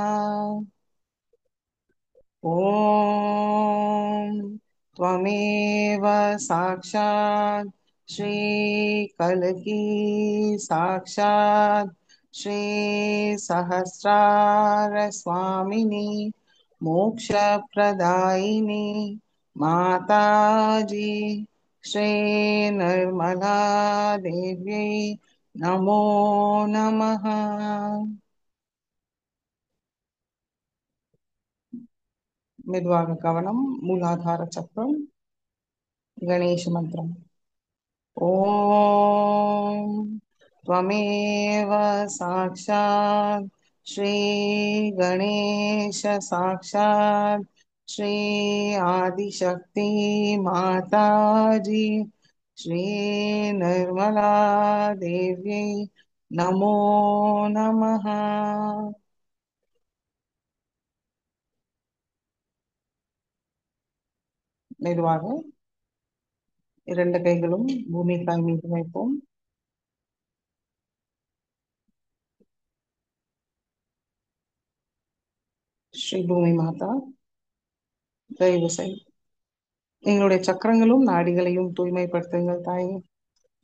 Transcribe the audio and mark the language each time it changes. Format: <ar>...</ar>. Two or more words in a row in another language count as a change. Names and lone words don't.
<sa>ॐ त्वमेव साक्षात् श्री कल्की साक्षात् श्री सहस्रार स्वामिनी मोक्षप्रदायिनी माताजी श्री निर्मला देव्यै नमो नमः।</sa> <ta>மெதுவாக கவனம் மூலாதார சக்கரம், கணேஷ மந்திரம்.</ta> <sa>ॐ त्वमेव साक्षात् श्री गणेश साक्षात् श्री आदिशक्ति माताजी श्री निर्मला देव्यै नमो नमः।</sa> <ta>மெதுவாக இரண்டு கைகளும் பூமி தாய் மீது வைப்போம். ஸ்ரீ பூமி மாதா, தயவு செய்து எங்களுடைய சக்கரங்களும் நாடிகளையும் தூய்மைப்படுத்துங்கள் தாயே.</ta>